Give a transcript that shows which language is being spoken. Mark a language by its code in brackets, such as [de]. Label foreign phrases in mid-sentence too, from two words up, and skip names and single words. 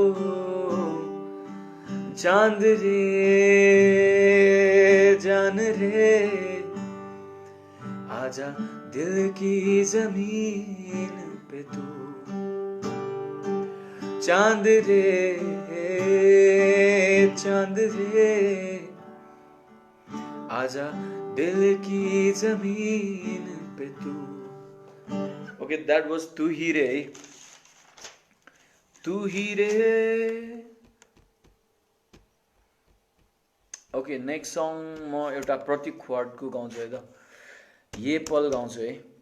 [hi] चांद जान रे आजा दिल की जमीन पे तू, चांद रे आजा दिल की जमीन पे तू। [en] OK, that was Tu Hi Re, Tu Hi Re. [ne] ओके, [en] next song [ne] म एउटा प्रतीक खवाडको गाउँछु है त, ये पल गाउँछु है।